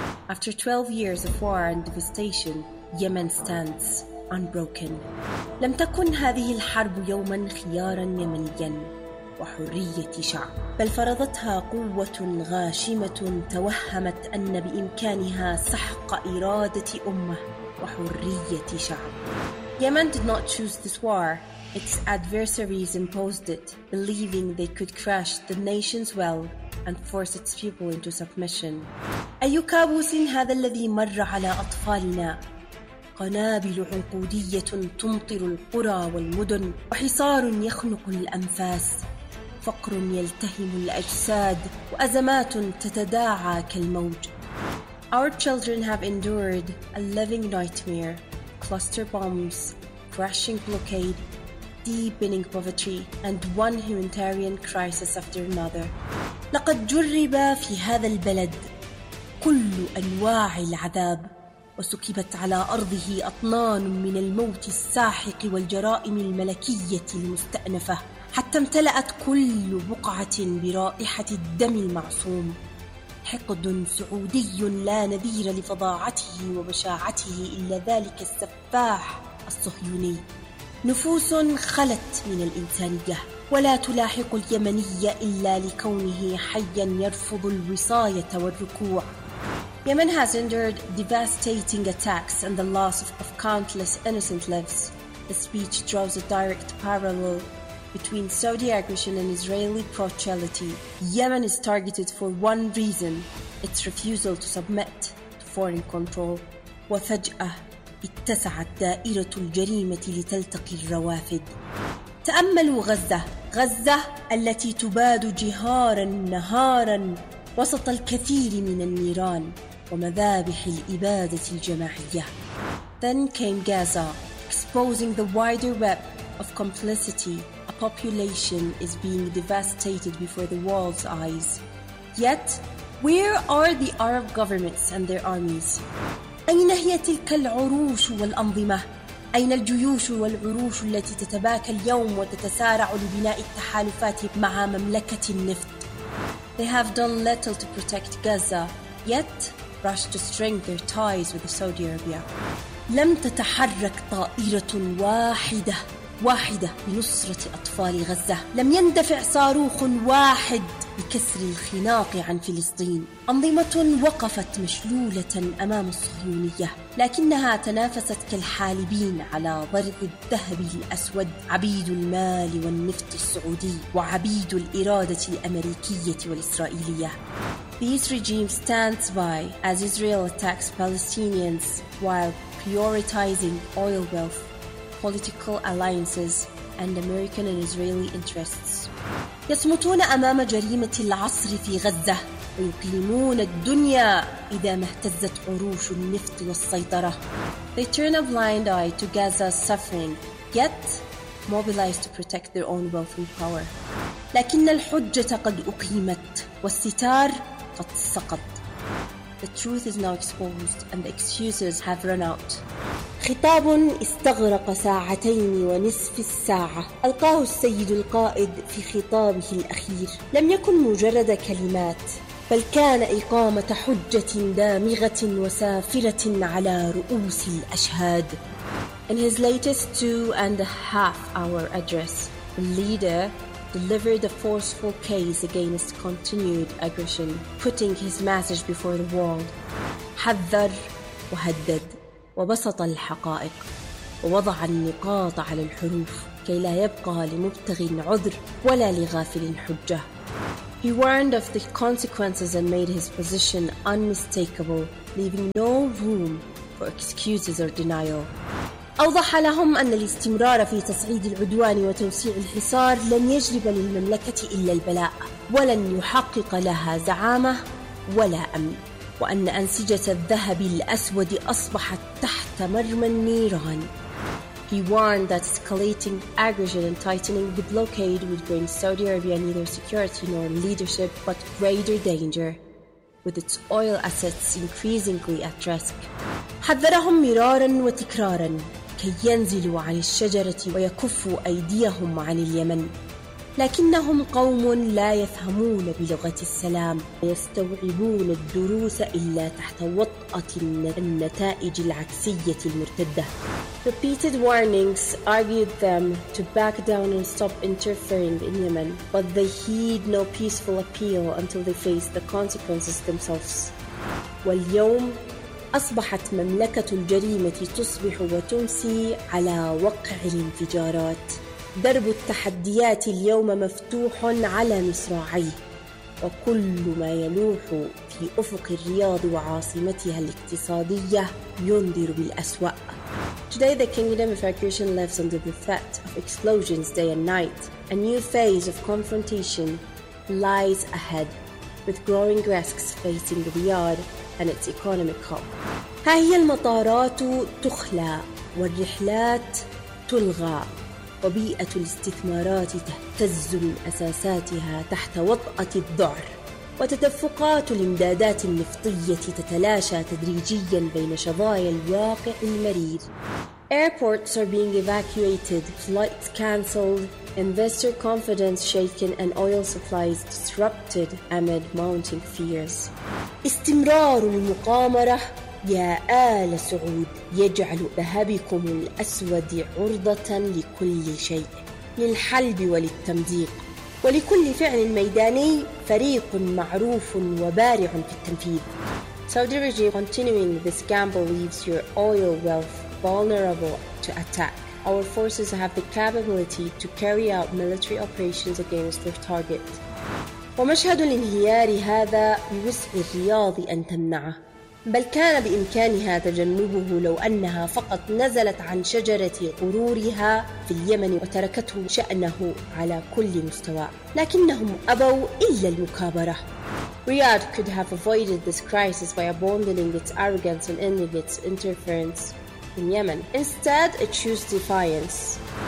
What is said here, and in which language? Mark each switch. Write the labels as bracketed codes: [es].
[en] After 12 years of war and devastation, Yemen stands unbroken. [ar] لم تكن هذه الحرب يوماً خياراً يمنياً وحرية شعب، بل فرضتها قوة غاشمة توهمت أن بإمكانها سحق إرادة أمة وحرية شعب. [en] Yemen did not choose this war. Its adversaries imposed it, believing they could crush the nation's will and force its people into submission. [ar] أي كابوس هذا الذي مر على أطفالنا؟ قنابل عقودية تمطر القرى والمدن وحصار يخنق الأنفاس، فقر يلتهم الأجساد وأزمات تتداعى كالموج. [en] Our children have endured a living nightmare. Cluster bombs, crashing blockade, deepening poverty, and one humanitarian crisis after another. [ar] لقد جرب في هذا البلد كل أنواع العذاب وسكبت على أرضه أطنان من الموت الساحق والجرائم الملكية المستأنفة حتى امتلأت كل بقعة برائحة الدم المعصوم. حقد سعودي لا نذير لفظاعته وبشاعته إلا ذلك السفاح الصهيوني. نفوس خلت من الإنسانية ولا تلاحق اليمني إلا لكونه حياً يرفض الوصاية والركوع. [en] Yemen has endured devastating attacks and the loss of countless innocent lives. The speech draws a direct parallel between Saudi aggression and Israeli brutality. Yemen is targeted for one reason, its refusal to submit to foreign control. [ar] وفجأة اتسعت دائرة الجريمة لتلتقي الروافد. تأملوا غزة، غزة التي تباد جهارا نهارا وسط الكثير من النيران ومذابح الإبادة الجماعية. [en] Then came Gaza, exposing the wider web of complicity. Population is being devastated before the world's eyes. Yet, where are the Arab governments and their armies? [ar] أين هي تلك العروش والأنظمة؟ أين الجيوش والعروش التي تتباكى اليوم وتتسارع لبناء التحالفات مع مملكة النفط؟ [en] They have done little to protect Gaza, yet rush to strengthen their ties with Saudi Arabia. [ar] لم تتحرك طائرة واحدة. واحدة بنصرة أطفال غزة، لم يندفع صاروخ واحد بكسر الخناق عن فلسطين. أنظمة وقفت مشلولة أمام الصهيونية، لكنها تنافست كالحالبين على ضرب الذهب الأسود، عبيد المال والنفط السعودي وعبيد الإرادة الأمريكية والإسرائيلية. [en] These regimes stand by as Israel attacks Palestinians while prioritizing oil wealth, political alliances and American and Israeli interests. [ar] يصمتون أمام جريمة العصر في غزة ويقيمون الدنيا إذا ما اهتزت عروش النفط والسيطرة. [en] They turn a blind eye to Gaza's suffering, yet mobilize to protect their own wealth and power. [ar] لكن الحجة قد أقيمت والستار قد سقط. [en] The truth is now exposed and the excuses have run out. [ar] خطاب استغرق ساعتين ونصف الساعة ألقاه السيد القائد في خطابه الأخير لم يكن مجرد كلمات بل كان إقامة حجة دامغة وسافرة على رؤوس الأشهاد. [en] In his latest 2.5-hour address, the leader delivered a forceful case against continued aggression, putting his message before the world. [ar] حذر وهدد وبسط الحقائق ووضع النقاط على الحروف كي لا يبقى لمبتغي عذر ولا لغافل حجة. [en] He warned of the consequences and made his position unmistakable, leaving no room for excuses or denial. [ar] أوضح لهم أن الاستمرار في تصعيد العدوان وتوسيع الحصار لن يجلب للمملكة إلا البلاء ولن يحقق لها زعامة ولا أمن، وأن أنسجة الذهب الأسود أصبحت تحت مرمى النيران. [en] He warned that escalating aggression and tightening the blockade would bring Saudi Arabia neither security nor leadership but greater danger, with its oil assets increasingly at risk. [ar] حذرهم مرارا وتكرارا كي ينزلوا عن الشجرة ويكفوا أيديهم عن اليمن، لكنهم قوم لا يفهمون بلغة السلام، يستوعبون الدروس إلا تحت وطأة النتائج العكسية المرتدة. [en] Repeated warnings argued them to back down and stop interfering in Yemen, but they heed no peaceful appeal until they face the consequences themselves. [ar] واليوم أصبحت مملكة الجريمة تصبح وتمسي على وقع الانفجارات. درب التحديات اليوم مفتوح على مصراعيه، وكل ما يلوح في أفق الرياض وعاصمتها الاقتصادية ينذر بالأسوأ. [en] Today the kingdom of Akushan lives under the threat of explosions day and night. A new phase of confrontation lies ahead, with growing risks facing Riyadh and its economic hub. [ar] ها هي المطارات تخلى والرحلات تلغى وبيئة الاستثمارات تهتز من أساساتها تحت وطأة الذعر، وتدفقات الإمدادات النفطية تتلاشى تدريجيا بين شظايا الواقع المرير. [en] Airports are being evacuated, flights cancelled, investor confidence shaken and oil supplies disrupted amid mounting fears. [ar] استمرار المقامرة يا آل سعود يجعل ذهبكم الأسود عرضة لكل شيء، للحلب وللتمزيق، ولكل فعل ميداني فريق معروف وبارع في التنفيذ. [en] Saudi regime continuing this gamble leaves your oil wealth vulnerable to attack. Our forces have the capability to carry out military operations against their target. [ar] ومشهد الانهيار هذا بوسع الرياض أن تمنعه، بل كان بإمكانها تجنبه لو أنها فقط نزلت عن شجرة غرورها في اليمن وتركته شأنه على كل مستوى، لكنهم أبوا إلا المكابرة. [en] Riyadh could have avoided this crisis by abandoning its arrogance and ending its interference in Yemen. Instead, it chose defiance.